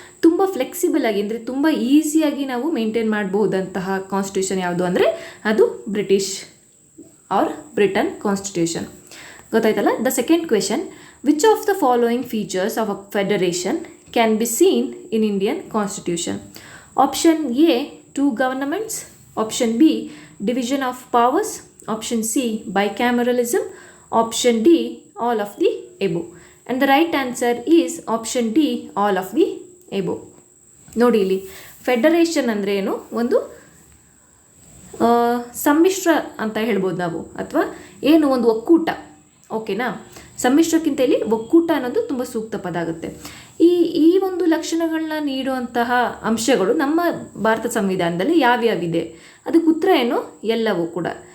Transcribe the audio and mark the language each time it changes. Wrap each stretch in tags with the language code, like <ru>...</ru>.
<kn>ತುಂಬ ಫ್ಲೆಕ್ಸಿಬಲ್ ಆಗಿ ಅಂದರೆ ತುಂಬ ಈಸಿಯಾಗಿ ನಾವು ಮೇಂಟೈನ್ ಮಾಡಬಹುದಂತಹ ಕಾನ್ಸ್ಟಿಟ್ಯೂಷನ್ ಯಾವುದು ಅಂದರೆ ಅದು ಬ್ರಿಟಿಷ್ ಆರ್ ಬ್ರಿಟನ್ ಕಾನ್ಸ್ಟಿಟ್ಯೂಷನ್. ಗೊತ್ತಾಯ್ತಲ್ಲ.</kn> <en>The second question, which of the following features of a federation can be seen in Indian constitution? Option A 2 governments, option B division of powers, option C bicameralism, option D all of the above. And the right answer is option D all of the above.</en> <kn>ನೋಡಿ, ಇಲ್ಲಿ federation ಅಂದರೆ ಏನು? ಒಂದು ಸಮ್ಮಿಶ್ರ ಅಂತ ಹೇಳ್ಬೋದು ನಾವು, ಅಥವಾ ಏನು ಒಂದು ಒಕ್ಕೂಟ. ಓಕೆನಾ? ಸಮ್ಮಿಶ್ರಕ್ಕಿಂತ ಇಲ್ಲಿ ಒಕ್ಕೂಟ ಅನ್ನೋದು ತುಂಬ ಸೂಕ್ತ ಪದ ಆಗುತ್ತೆ. ಈ ಒಂದು ಲಕ್ಷಣಗಳನ್ನ ನೀಡುವಂತಹ ಅಂಶಗಳು ನಮ್ಮ ಭಾರತ ಸಂವಿಧಾನದಲ್ಲಿ ಯಾವ್ಯಾವಿದೆ? ಅದಕ್ಕೆ ಉತ್ತರ ಏನು? ಎಲ್ಲವೂ ಕೂಡ.</kn>